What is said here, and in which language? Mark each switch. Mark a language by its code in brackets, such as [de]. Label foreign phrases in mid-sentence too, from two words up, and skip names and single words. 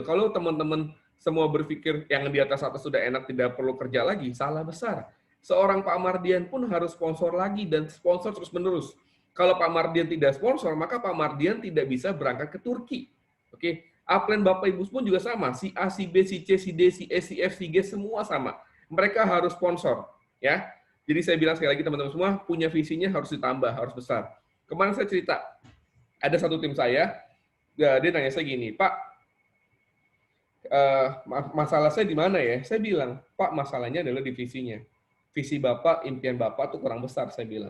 [id] Kalau teman-teman semua berpikir yang di atas sudah enak, tidak perlu kerja lagi, salah besar. Seorang Pak Mardian pun harus sponsor lagi dan sponsor terus-menerus. Kalau Pak Mardian tidak sponsor, maka Pak Mardian tidak bisa berangkat ke Turki. Oke, upline Bapak Ibu pun juga sama. Si A, si B, si C, si D, si E, si F, si G, semua sama. Mereka harus sponsor. Ya, jadi saya bilang sekali lagi teman-teman semua, punya visinya harus ditambah, harus besar. Kemarin saya cerita, ada satu tim saya, dia nanya saya gini, Pak, masalah saya di mana ya? Saya bilang, Pak, masalahnya adalah di visinya. Visi Bapak, impian Bapak tuh kurang besar, saya bilang.